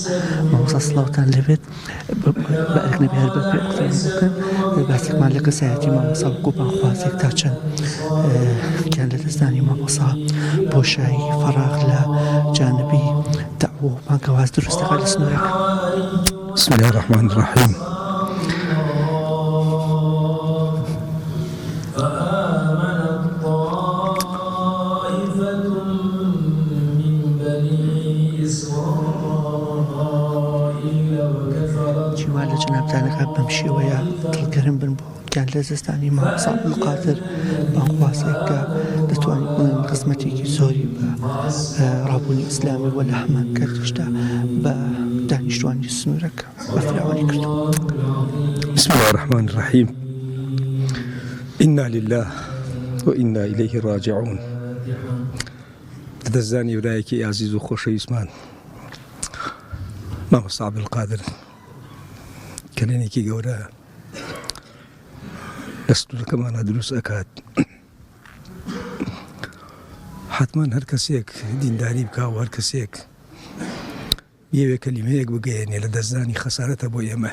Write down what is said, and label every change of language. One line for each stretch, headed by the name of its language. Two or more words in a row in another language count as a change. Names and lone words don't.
Central Kurdish: مامۆستا سڵاوتان لەبێت بە ئەرکنەبی هەر بە پێ قسەی بکەن باسێکمان لە کەسایەتی مامۆستا وەکوپان خوازێک تا چەند گیان لە دەستدانی مامۆستا بۆشایی فەراغ لە جانبی دەعوە و بانکەواز دروستەکە لە سنوورەکە.
Arabic: بسم الله الرحمن الرحيم.
Central Kurdish: جیوان لە جەنابتانەکە بەم شێوەیە دڵگەرم بن بۆ گیان لە دەستدانی مامۆستا عەبدولقادر بانخوازێک کە دەتوانین بڵێن خزمەتێکی زۆری بە ڕابوونی ئیسلامی وە لە هەمان کاتیشدا بە دانیشتوانی سنوورەکە بەفراوانی کردو.
Arabic: بسم الله الرحمن الرحيم. إنا لله وإنا إليه راجعون.
Central Kurdish: دەستدانی برایەکی عزیز و خۆشەویستمان مامۆستا عەبدولقادر کلێنێکی گەورە لە سنوورەکەمانە دروست ئەکات. حتمان هەر کەسێک دینداری بکا و هەر کەسێک بێوێ کەلیمەیەک بگەیەنێ لە دەستدانی خەسارەتە بۆ ئێمە.